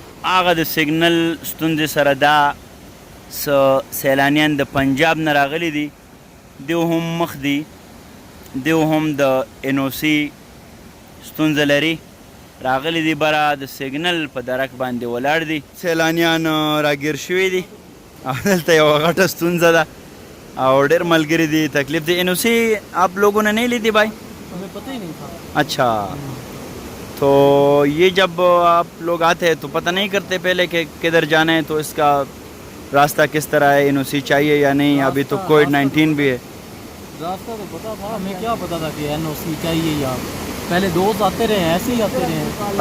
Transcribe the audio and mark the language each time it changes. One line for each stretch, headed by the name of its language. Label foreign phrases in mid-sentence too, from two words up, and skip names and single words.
Pashto: هغه د سګنل ستونزې سره دا سیلانیان د پنجاب نه راغلي دي، دیو هم مخ دي، دیو هم د ان او سی ستونزه لري، راغلی دي بره د سګنل په درک باندې ولاړ دي. سیلانیان راګیر شوي دي او دلته یوه غټه ستونزه ده او ډېر ملګري دي، تکلیف دی.
Urdu: ان او سی آپ لوگوں نے نہیں لی تھی بھائی؟ ہمیں پتہ ہی نہیں تھا. اچھا، تو یہ جب آپ لوگ آتے ہیں تو پتہ نہیں کرتے پہلے کہ کدھر جانا ہے، تو اس کا راستہ کس طرح ہے، ان او سی چاہیے یا نہیں؟ ابھی تو کووڈ-19 بھی ہے. راستہ تو پتا تھا، ہمیں کیا پتا تھا کہ این او سی چاہیے یا پہلے دوست آتے رہے ہیں، ایسے ہی آتے رہے ہیں.